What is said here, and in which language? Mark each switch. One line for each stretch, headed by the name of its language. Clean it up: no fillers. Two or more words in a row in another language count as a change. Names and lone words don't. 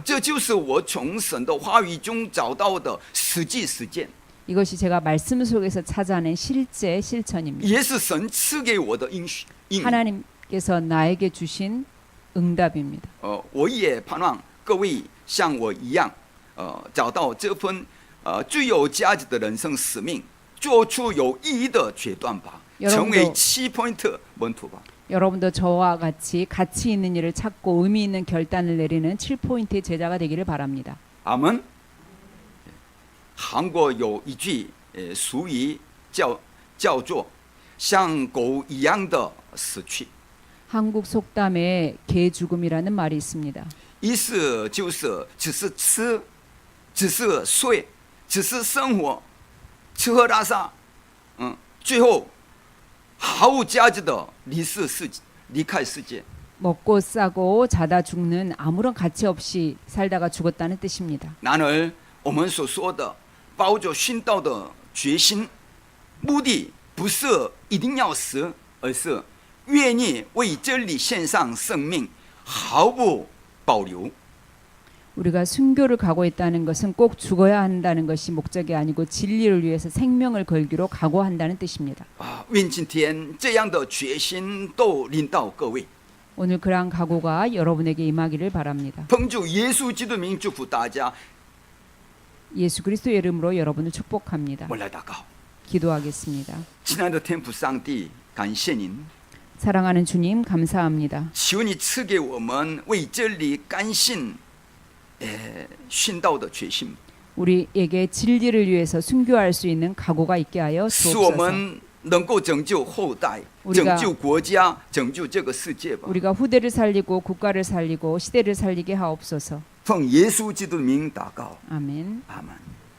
Chinese: 这就是我从神的话语中找到的实际实践，
Korean: 이것이 제가 말씀 속에서 찾아낸 실제 실천입니다.
Chinese: 也是神赐给我的应许。
Korean: 하나님께서 나에게 주신 응답입니다.
Chinese: 我也盼望各位像我一样，找到这份最有价值的人生使命，做出有意义的决断吧，成为7포인트门徒吧。
Korean: 여러분도 저와 같이 가치 있는 일을 찾고 의미 있는 결단을 내리는 7포인트의 제자가 되기를 바랍니다.
Chinese: 阿门。韩国有一句俗语叫做“像狗一样的死去”，
Korean: 한국 속담에 개 죽음이라는 말이 있습니다.
Chinese: 意思就是只是吃，只是睡，只是生活，吃喝拉撒，最后毫无价值的离开世界。
Korean: 먹고 싸고 자다 죽는 아무런 가치 없이 살다가 죽었다는 뜻입니다.
Chinese: 然而，我们所说的抱着殉道的决心，目的不是一定要死，而是愿意为真理献上生命，毫不保留。
Korean: 우리가 순교를 각오했다는 것은 꼭 죽어야 한다는 것이 목적이 아니고 진리를 위해서 생명을 걸기로 각오한다는 뜻입니다.
Chinese: 愿今天这样的决心都临到各位。
Korean: 오늘 그러한 각오가 여러분에게 임하기를 바랍니다.
Chinese: 奉主耶稣基督的名祝福大家。
Korean: 예수 그리스도의 이름으로 여러분을 축복합니다.
Chinese: 我来祷告，
Korean: 기도하겠습니다.
Chinese: 亲爱的天父上帝，感谢您，
Korean: 사랑하는 주님 감사합니다.
Chinese: 求你赐给我们为真理甘心殉道的决心，
Korean: 우리에게 진리를 위해서 순교할 수 있는 각오가 있게 하여
Chinese: 使我
Korean: 주옵소서.
Chinese: 们能够拯救后代，
Korean: 우리가
Chinese: 拯救国家，拯救这个世界吧。
Korean: 우리가 후대를 살리고 국가를 살리고 시대를 살리게 하옵소서.
Chinese: 奉耶稣基督的名祷告，
Korean: 아멘.
Chinese: 阿门。